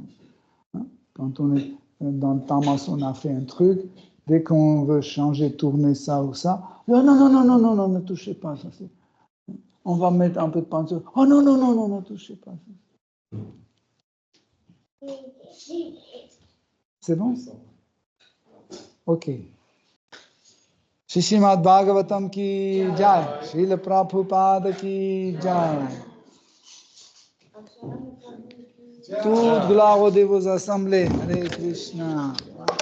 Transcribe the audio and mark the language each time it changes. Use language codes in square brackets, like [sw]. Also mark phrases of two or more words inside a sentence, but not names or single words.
[fr] Quand on est dans le tamas, on a fait un truc, dès qu'on veut changer, tourner ça ou ça, non, ne touchez pas ça. On va mettre un peu de peinture. Oh non, ne touchez pas ça. C'est bon? Ok. [hi] श्रीमद् भागवतम् की जय, श्रील प्रभुपाद की जय. [fr] Toute gloire aux assemblées. [sa] हरे कृष्ण.